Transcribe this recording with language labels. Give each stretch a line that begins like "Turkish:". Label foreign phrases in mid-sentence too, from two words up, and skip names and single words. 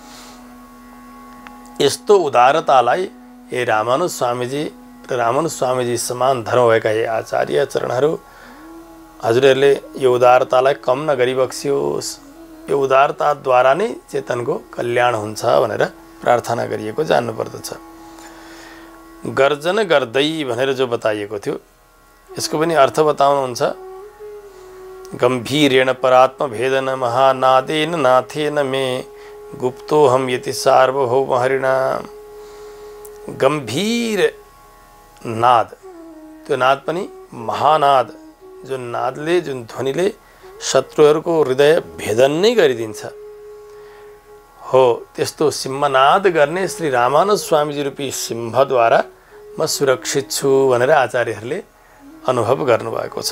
Nepali: यस्तो उदारतालाई हे रामानुज स्वामीजी र रामानुज स्वामीजी समान धर्म भएका हे आचार्य चरणहरू, हजुरहरूले यो उदारतालाई कम नगरी बक्सियोस्। यो उदारताद्वारा नै चेतनको कल्याण हुन्छ भनेर प्रार्थना गरिएको जान्नुपर्दछ। गर्जन गर्दै भनेर जो बताइएको थियो, यसको पनि अर्थ बताउनुहुन्छ।
Sanskrit: गम्भीरेण परात्म भेदन महानादेन नाथेन मे गुप्तोहम यति सार्वभौम हरिणा।
Nepali: गम्भीर नाद, त्यो नाद पनि महानाद, जुन नादले, जुन ध्वनिले शत्रुहरूको हृदय भेदन नै गरिदिन्छ हो, त्यस्तो सिंहनाद गर्ने श्री रामानुज स्वामीजी रूपी सिंहद्वारा म सुरक्षित छु भनेर आचार्यहरूले अनुभव गर्नुभएको छ।